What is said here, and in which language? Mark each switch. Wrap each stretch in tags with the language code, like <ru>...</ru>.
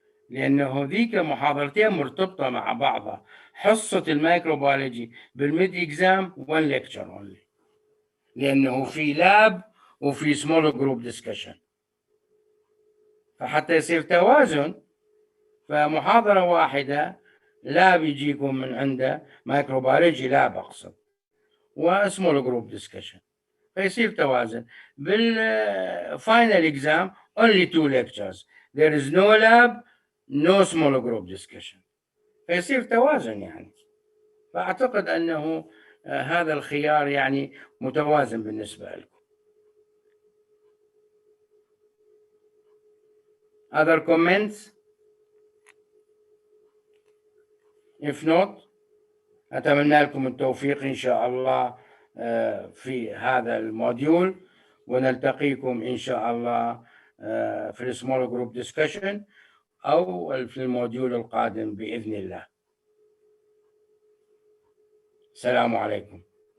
<ar>لأنه ذيك محاضرتين مرتبطة مع بعضها. حصة الميكروبيولوجي بالميد إكزام</ar> <en>1 lecture only،</en> <ar>لأنه في لاب وفي small group discussion، فحتى يصير توازن فمحاضرة واحدة لا بيجيكم من عنده مايكروبيولوجي لا بقصد وسمول جروب ديسكشن، فيصير توازن. بالفاينل اكزام</ar> <en>only 2 lectures، there is no lab no small group discussion،</en> <ar>فيصير توازن يعني. فأعتقد أنه هذا الخيار يعني متوازن بالنسبة لكم.</ar> <en>Other comments؟ If not</en> <ar>أتمنى لكم التوفيق إن شاء الله في هذا الموديول، ونلتقيكم إن شاء الله في السمول جروب ديسكشن أو في الموديول القادم بإذن الله. السلام عليكم.</ar>